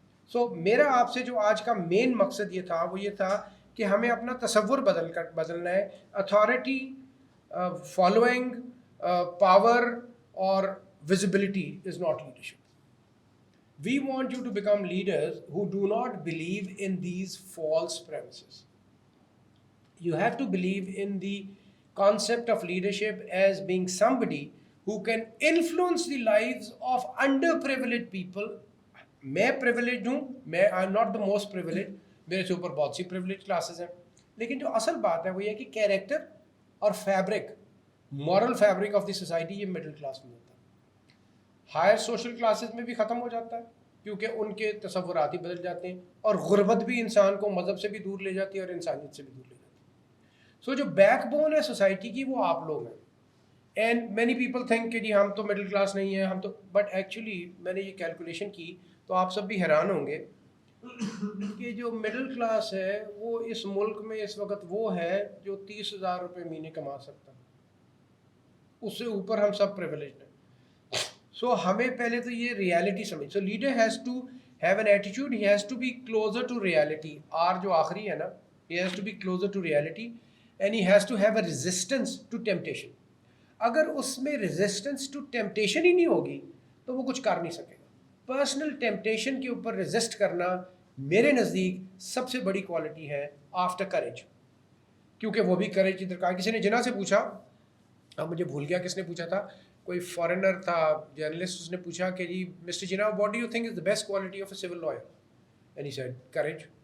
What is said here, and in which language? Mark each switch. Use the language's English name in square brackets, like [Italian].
[Urdu] سو میرا آپ سے جو آج کا مین مقصد یہ تھا وہ یہ تھا کہ ہمیں اپنا تصور بدلنا ہے. [English] Authority, following, power اور visibility is not leadership. We want you to become leaders who do not believe in these false premises. You have to believe in the concept of leadership as being somebody who can influence the lives of underprivileged people. [Urdu] میں privileged ہوں, میں [English] I'm not the most privileged, [Urdu] میرے سے اوپر بہت سی privileged classes ہیں, لیکن جو اصل بات ہے وہ یہ کہ کیریکٹر اور fabric, [English] moral fabric of the society [Urdu] یہ مڈل کلاس میں ہوتا ہے. ہائر سوشل کلاسز میں بھی ختم ہو جاتا ہے کیونکہ ان کے تصورات ہی بدل جاتے ہیں, اور غربت بھی انسان کو مذہب سے بھی دور لے جاتی ہے اور انسانیت سے بھی دور لے جاتی ہے. سو جو بیک بون ہے سوسائٹی کی وہ آپ لوگ ہیں. [English] and many people think [Urdu] کہ جی ہم تو مڈل کلاس نہیں ہیں, ہم تو, [English] but actually [Urdu] میں نے یہ کیلکولیشن کی تو آپ سب بھی حیران ہوں گے کہ جو مڈل کلاس ہے وہ اس ملک میں اس وقت وہ ہے جو 30,000 روپے مہینے کما سکتا ہے. اس سے اوپر ہم سب پریویلیجڈ ہیں. سو ہمیں پہلے تو یہ ریالٹی سمجھ. [English] So leader has to have an attitude, he has to be closer to reality. R [Urdu] جو آخری ہے نا, [English] he has to be closer to reality and he has to have a resistance to temptation. [Urdu] اگر اس میں [English] resistance to temptation [Urdu] ہی نہیں ہوگی تو وہ کچھ کر نہیں سکے گا. پرسنل ٹیمپٹیشن کے اوپر ریزسٹ کرنا میرے نزدیک سب سے بڑی کوالٹی ہے [English] After courage. [Urdu] کیونکہ وہ بھی کریج ادھر کا. کسی نے جنا سے پوچھا, اب مجھے بھول گیا کس نے پوچھا تھا, کوئی فارنر تھا جرنلسٹ, اس نے پوچھا کہ جی مسٹر جنا [English] What do you think is the best quality of a civil lawyer, and he said courage.